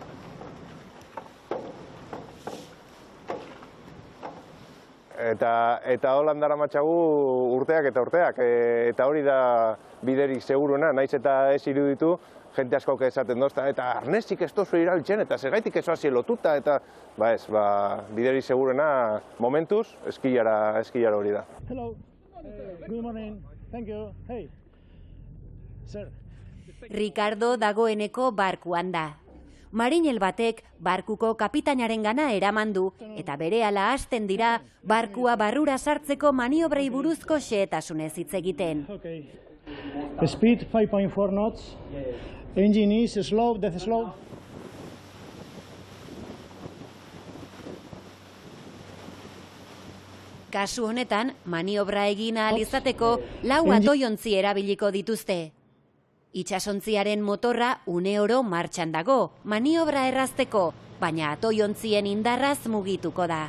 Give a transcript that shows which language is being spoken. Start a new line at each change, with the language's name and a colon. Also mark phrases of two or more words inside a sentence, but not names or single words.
Basque: Eta holan daramatzagu urteak eta urteak, eta hori da biderik seguruena, naiz eta ez iruditu, jente askok esaten dozta, eta arnesik ez tozu irabiltzen, eta segaitik ez hasi lotuta, eta biderik seguruena momentuz, eskilara hori da.
English: Hello, good morning, thank you, hey, sir.
Basque: Ricardo dagoeneko barkuan da. Marinel batek barkuko kapitainaren gana eraman du eta berehala hasten dira barkua barrura sartzeko maniobrei buruzko xehetasunez hitz egiten.
English: Speed 5.4 knots, Engine is slow, death slow.
Basque: Kasu honetan, maniobra egin ahal izateko 4 atoiontzi erabiliko dituzte. Itsasontziaren motorra une oro martxan dago, maniobra errazteko, baina atoiontzien indarraz mugituko da.